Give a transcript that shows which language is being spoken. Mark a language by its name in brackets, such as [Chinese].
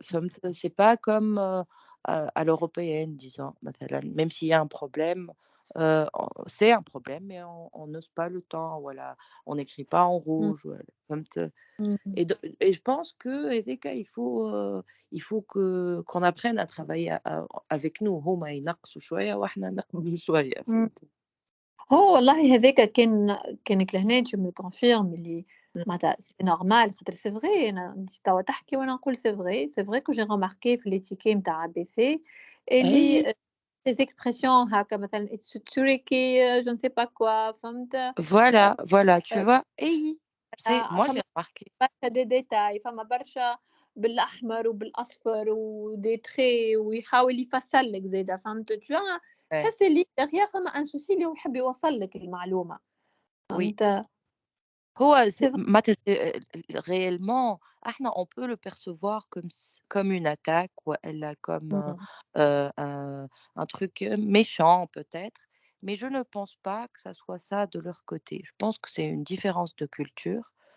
[Arabic] فهمت؟ [French] C'est pas comme, à l'européenne disons [Arabic] مثلًا, [French] même s'il y a un problème, c'est un problème mais on n'hausse pas le ton, voilà. On n'écrit pas en mmh, rouge, voilà, [Arabic] فهمت؟ mmh. [French] Et je pense qu' [Arabic] هاذيك [French] il faut qu'on apprenne à travailler avec nous. [Arabic] هُما ينقصوا شوية وإحنا نقبلوا شوية، إمم. فهمت؟ هو والله هذاك كانك لهنا [French] tu me confirmes [Arabic] اللي إمم. معناتها [French] c'est normal [Arabic] خاطر [French] c'est vrai [Arabic] أنا أنتِ توا تحكي وأنا نقول [French] c'est vrai que j'ai remarqué [Arabic] في [French] les tickets [Arabic] نتاع [French] ABC [Arabic] أي اللي [French] des expressions [Arabic] هاكا مثلًا [English] it's tricky [French] je ne sais pas quoi [Arabic] فهمت؟ [French] voilà, voilà, tu vois? [Arabic] أي [French] c'est moi je [Arabic] فما [French] l'ai remarqué. [Arabic] برشا [French] des détails [Arabic] فما برشا بالأحمر وبالأصفر و [French] des traits [Arabic] ويحاول يفسّر لك زادا فهمت؟ [French] tu vois Ouais, [Arabic] تحس اللي [French] derrière [Arabic] فما [French] un souci [Arabic] اللي هو يحب يوصّل لك المعلومة [French] oui. [Arabic] فهمت؟ هو [French] C'est vrai. [Arabic] معناتها [French] réellement [Arabic] إحنا [French] on peut le percevoir comme une attaque [Arabic] والا [French] comme, Mmh. un truc, méchant peut-être, mais je ne pense pas que ça soit ça de leur côté. Je pense que c'est une différence de culture,